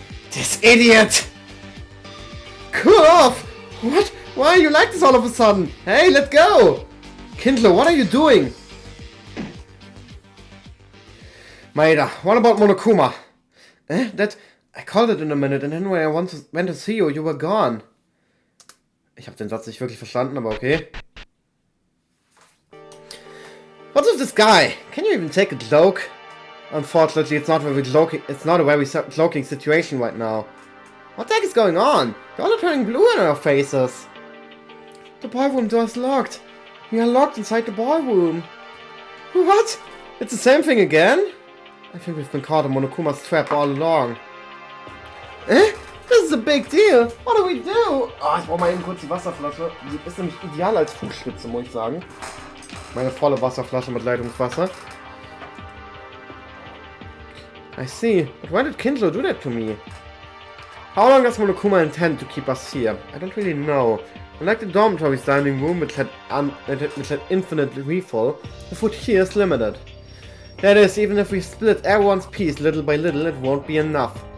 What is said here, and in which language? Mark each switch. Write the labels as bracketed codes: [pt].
[en] This idiot! Cool off! What? Why are you like this all of a sudden? Hey, let go! Kinzo, what are you doing? Maeda, what about Monokuma? That... I called it in a minute and then when I went to see you, you were gone. [de] Ich habe den Satz nicht wirklich verstanden, aber okay. [en] What's with this guy? Can you even take a joke? Unfortunately, it's not a very joking situation right now. What the heck is going on? They're all turning blue in our faces. The ballroom door is locked. We are locked inside the ballroom. What? It's the same thing again? I think we've been caught in Monokuma's trap all along. This is a big deal. What do we do? [de] Oh, ich brauche mal eben kurz die Wasserflasche. Die ist nämlich ideal als Fußstütze, muss ich sagen. Meine volle Wasserflasche mit Leitungswasser. [en] I see. But why did Kinzo do that to me? How long does Monokuma intend to keep us here? I don't really know. Unlike the dormitory's dining room, which had infinite refill, the food here is limited. That is, even if we split everyone's piece little by little, it won't be enough.